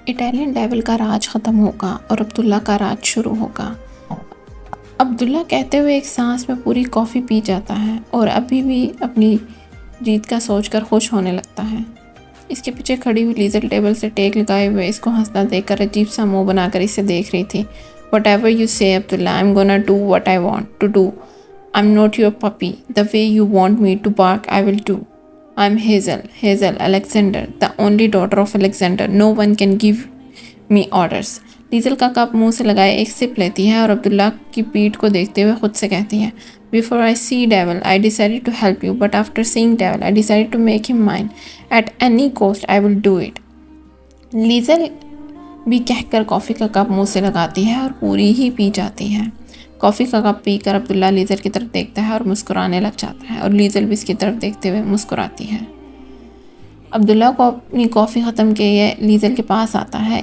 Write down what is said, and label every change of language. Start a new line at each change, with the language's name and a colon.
Urdu: Italian dual کا راج ختم ہوگا اور عبداللہ کا راج شروع ہوگا. عبداللہ کہتے ہوئے ایک سانس میں پوری کافی پی جاتا ہے اور ابھی بھی اپنی جیت کا سوچ کر خوش ہونے لگتا ہے. اس کے پیچھے کھڑی ہوئی لیزل ٹیبل سے ٹیک لگائے ہوئے اس کو ہنسنا دیکھ کر عجیب سا منہ بنا کر اسے دیکھ رہی تھی.
English: Whatever you say Abdullah, I'm gonna do what I want to do. I'm not your puppy. The way you want me to bark, I will do. I'm Hazel Alexander, the only daughter of Alexander. No one can give me orders.
Urdu: لیزل کا cup منہ سے لگائے ایک سپ لیتی ہے اور عبداللہ کی پیٹھ کو دیکھتے ہوئے خود سے کہتی ہے.
English: Before I see Devil, I decided to help you, but after seeing Devil, I decided to make him mine. At any cost, I will do it.
Urdu: لیزل بھی کہہ کر کافی کا کپ منہ سے لگاتی ہے اور پوری ہی پی جاتی ہے. کافی کا کپ پی کر عبداللہ لیزل کی طرف دیکھتا ہے اور مسکرانے لگ جاتا ہے اور لیزل بھی اس کی طرف دیکھتے ہوئے مسکراتی ہے. عبداللہ کو اپنی کافی ختم کیے لیزل کے پاس آتا ہے.